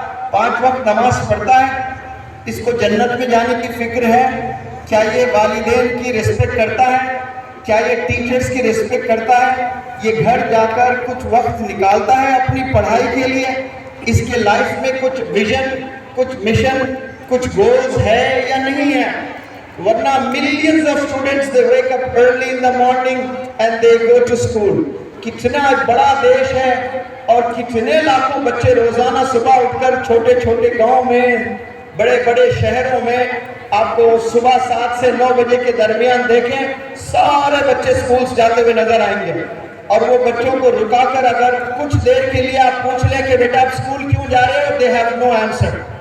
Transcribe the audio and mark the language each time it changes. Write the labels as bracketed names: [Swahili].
[Urdu] 5 وقت نماز پڑھتا ہے، اس کو جنت میں جانے کی فکر ہے، کیا یہ والدین کی رسپیکٹ کرتا ہے، کیا یہ ٹیچرز کی رسپیکٹ کرتا ہے، یہ گھر جا کر کچھ وقت نکالتا ہے اپنی پڑھائی کے لیے، اس کے لائف میں کچھ ویژن، کچھ مشن، کچھ گولز ہے یا نہیں ہے. ورنہ [English] millions of students they wake up early in the morning and they go to school. [Urdu] کتنا بڑا دیش ہے اور کتنے لاکھوں بچے روزانہ صبح اٹھ کر چھوٹے چھوٹے گاؤں میں، بڑے بڑے شہروں میں آپ کو صبح 7 سے 9 بجے کے درمیان دیکھیں، سارے بچے سکولز جاتے ہوئے نظر آئیں گے. اور وہ بچوں کو رکا کر اگر کچھ دیر کے لیے آپ پوچھ لیں کہ بیٹا آپ اسکول کیوں جا رہے ہو، [English] They have no answer.